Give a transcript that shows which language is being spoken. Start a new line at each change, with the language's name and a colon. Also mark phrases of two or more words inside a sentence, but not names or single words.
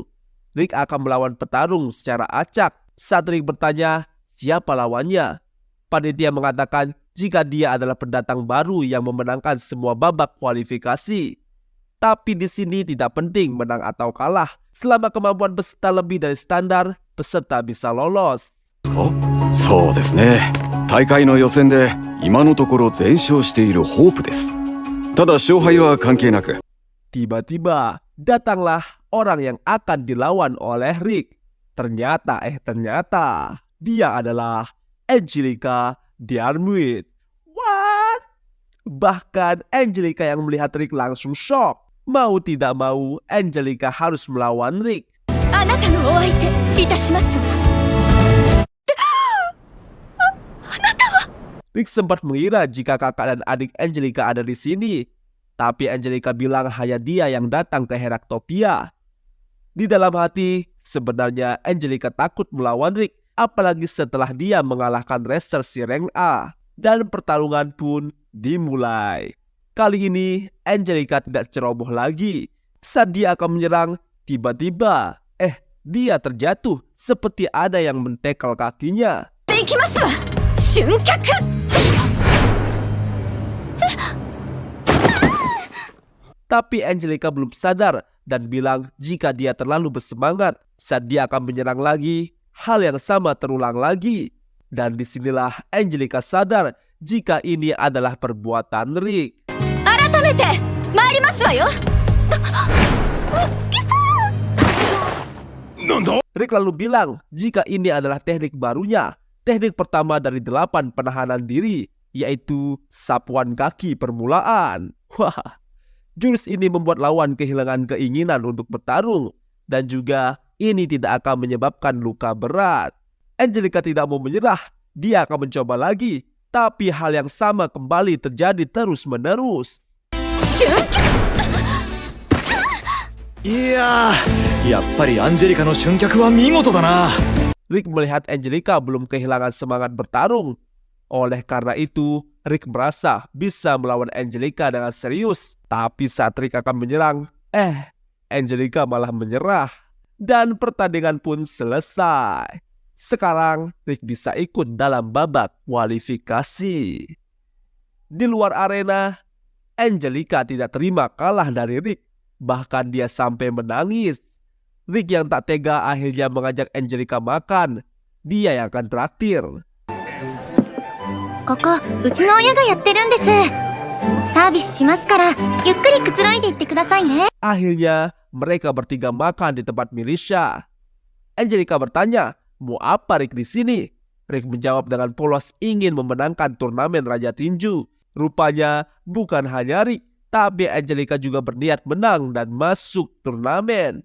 Indonesian: Rick akan melawan petarung secara acak. Saat Rick bertanya siapa lawannya, panitia mengatakan jika dia adalah pendatang baru yang memenangkan semua babak kualifikasi. Tapi di sini tidak penting menang atau kalah. Selama kemampuan peserta lebih dari standar, peserta bisa lolos.
Japanese: そうですね。大会の予選で今のところ全勝しているホープです。ただ勝敗は関係なく。
Indonesian: Tiba-tiba datanglah orang yang akan dilawan oleh Rick. Ternyata dia adalah Angelica Diarmuid. What? Bahkan Angelica yang melihat Rick langsung shock. Mau tidak mau, Angelica harus melawan Rick.
Japanese: あなたのお相手いたしますわ。
Indonesian: Rick sempat mengira jika kakak dan adik Angelica ada di sini. Tapi Angelica bilang hanya dia yang datang ke Heraktopia. Di dalam hati, sebenarnya Angelica takut melawan Rick. Apalagi setelah dia mengalahkan wrestler si rank A. Dan pertarungan pun dimulai. Kali ini Angelica tidak ceroboh lagi. Saat dia akan menyerang, tiba-tiba dia terjatuh seperti ada yang mentekel kakinya.
Japanese: できますわ。瞬脚。
Indonesian: Tapi Angelica belum sadar dan bilang jika dia terlalu bersemangat, saat dia akan menyerang lagi, hal yang sama terulang lagi. Dan disinilah Angelica sadar jika ini adalah perbuatan Rick.
Japanese: 改めて参りますわよ。
Indonesian: Rick lalu bilang jika ini adalah teknik barunya, teknik pertama dari 8 penahanan diri, yaitu sapuan kaki permulaan. Wah, jurus ini membuat lawan kehilangan keinginan untuk bertarung, dan juga ini tidak akan menyebabkan luka berat. Angelica tidak mau menyerah, dia akan mencoba lagi, tapi hal yang sama kembali terjadi terus-menerus.
Japanese: 瞬脚。いやー、やっぱりアンジェリカの春脚は見事だな。
Indonesian: Rick melihat Angelica belum kehilangan semangat bertarung. Oleh karena itu, Rick merasa bisa melawan Angelica dengan serius. Tapi saat Rick akan menyerang, Angelica malah menyerah. Dan pertandingan pun selesai. Sekarang Rick bisa ikut dalam babak kualifikasi. Di luar arena, Angelica tidak terima kalah dari Rick. Bahkan dia sampai menangis. Rick yang tak tega akhirnya mengajak Angelica makan. Dia yang akan traktir.
Japanese: ここうちの親がやってるんです。サービスしますからゆっくりくつろいでいってくださいね。
Indonesian: Akhirnya mereka bertiga makan di tempat Milicia. Angelica bertanya, mau apa Rick di sini? Rick menjawab dengan polos ingin memenangkan turnamen Raja Tinju. Rupanya bukan hanya Rick, tapi Angelica juga berniat menang dan masuk turnamen.